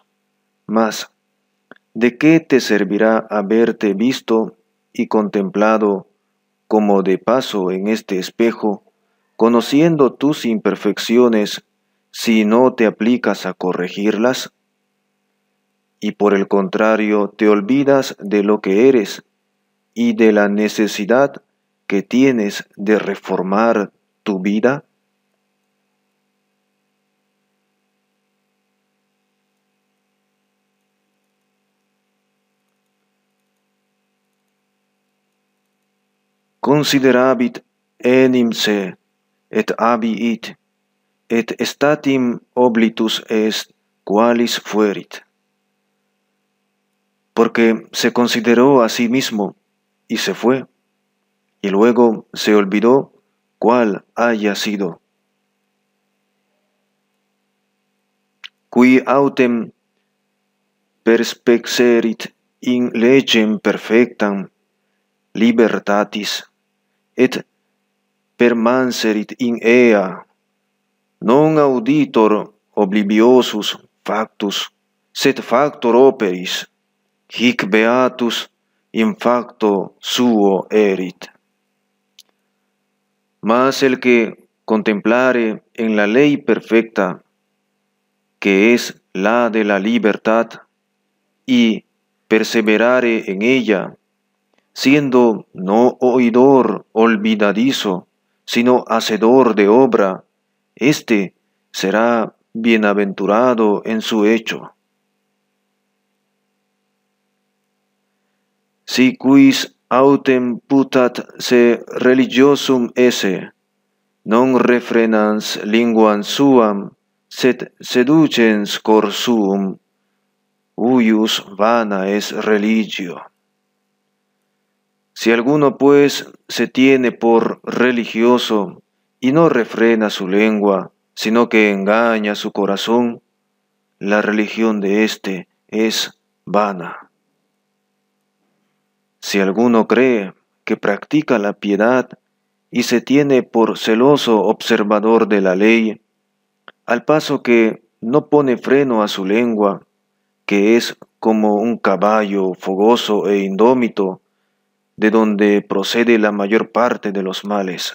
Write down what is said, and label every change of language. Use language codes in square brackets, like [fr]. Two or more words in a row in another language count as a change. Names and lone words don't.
[es] Mas, ¿de qué te servirá haberte visto y contemplado como de paso en este espejo, conociendo tus imperfecciones, si no te aplicas a corregirlas? Y por el contrario, te olvidas de lo que eres y de la necesidad que tienes de reformar tu vida. [la] Considerabit enim se, et abiit, et statim oblitus est qualis fuerit. [es] Porque se consideró a sí mismo y se fue, y luego se olvidó cuál haya sido. [la] Qui autem perspexerit in legem perfectam libertatis, et permanserit in ea, non auditor obliviosus factus, sed factor operis, hic beatus in facto suo erit. [es] Mas el que contemplare en la ley perfecta, que es la de la libertad, y perseverare en ella, siendo no oidor olvidadizo, sino hacedor de obra, éste será bienaventurado en su hecho. [la] Si quis autem putat se religiosum esse, non refrenans linguam suam, sed seducens cor suum, huius vana es religio. [es] Si alguno pues se tiene por religioso y no refrena su lengua, sino que engaña su corazón, la religión de éste es vana. Si alguno cree que practica la piedad y se tiene por celoso observador de la ley, al paso que no pone freno a su lengua, que es como un caballo fogoso e indómito, de donde procede la mayor parte de los males.